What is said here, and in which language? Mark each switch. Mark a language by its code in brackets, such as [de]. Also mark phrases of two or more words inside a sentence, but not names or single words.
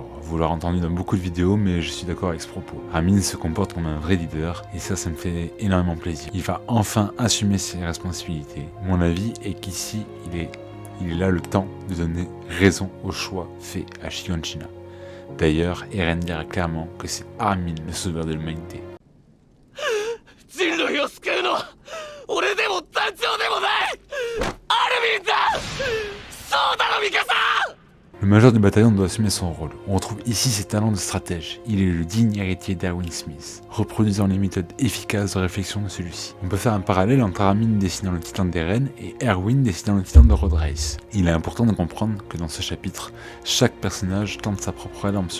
[fr] Vous l'aurez entendu dans beaucoup de vidéos, mais je suis d'accord avec ce propos. Armin se comporte comme un vrai leader, et ça me fait énormément plaisir. Il va enfin assumer ses responsabilités. Mon avis est qu'ici, il est là le temps de donner raison au choix fait à Shiganshina. D'ailleurs, Eren dira clairement que c'est Armin le sauveur de l'humanité. [ja] 人類を救うのは俺でも団長でもないアルミンだ。そうだろミカサ。 [fr] Le major du bataillon doit assumer son rôle. On retrouve ici ses talents de stratège. Il est le digne héritier d'Erwin Smith, reproduisant les méthodes efficaces de réflexion de celui-ci. On peut faire un parallèle entre Armin dessinant le titan d'Eren et Erwin dessinant le titan de Road Race. Il est important de comprendre que dans ce chapitre, chaque personnage tente sa propre rédemption.